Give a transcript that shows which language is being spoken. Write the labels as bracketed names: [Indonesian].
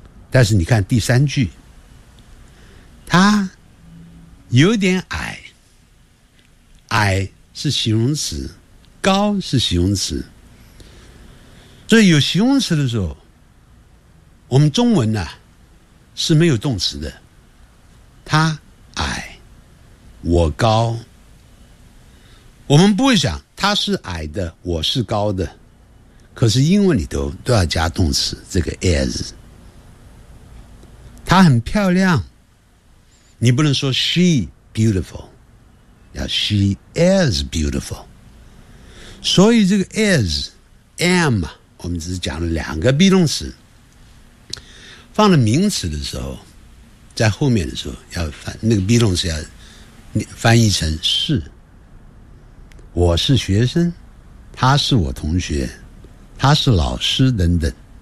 [Chinese] 但是你看第三句，他有点矮，矮是形容词，高是形容词，所以有形容词的时候，我们中文呢、是没有动词的，他矮，我高，我们不会想他是矮的，我是高的，可是英文里头都要加动词，这个 is。他很漂亮，你不能说 [English] she beautiful， [Chinese] 要 [English] she is beautiful。 [Chinese] 所以这个 is am 我们只是讲了两个 be 动词，放了名词的时候，在后面的时候要反那个 be 动词，要翻译成是，我是学生，他是我同学，他是老师等等。